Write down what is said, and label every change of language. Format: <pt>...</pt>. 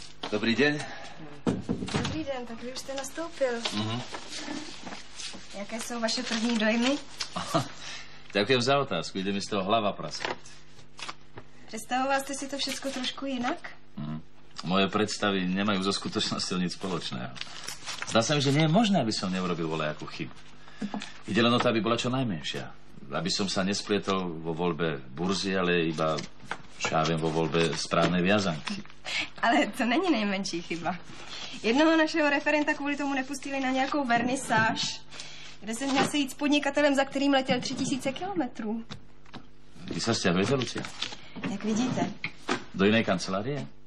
<cs>Dobrý den. Dobrý den, tak vy už jste nastoupil. Jaké jsou vaše první dojmy? Děkujem za otázku, jde mi z toho hlava praskat. Představoval jste si to všechno trošku jinak?</cs> <sk>Moje predstavy nemajú so skutočnosťou nic spoločného. Zdá sa mi, že nie je možné, aby som neurobil voľajakú chybu. Ide len o to, aby bola čo najmenšia. Aby som sa nesplietol vo voľbe burzy, ale iba, čo ja viem, vo voľbe správnej viazanky.</sk> <cs>Ale to není nejmenší chyba. Jednoho našeho referenta kvůli tomu nepustili na nějakou vernisáž, kde se měl sejít s podnikatelem, za kterým letěl 3000 kilometrů.</cs> <sk>Vy sa sťahujete, Lucia?</sk> <cs>Jak vidíte.</cs> <sk>Do inej kancelárie?</sk>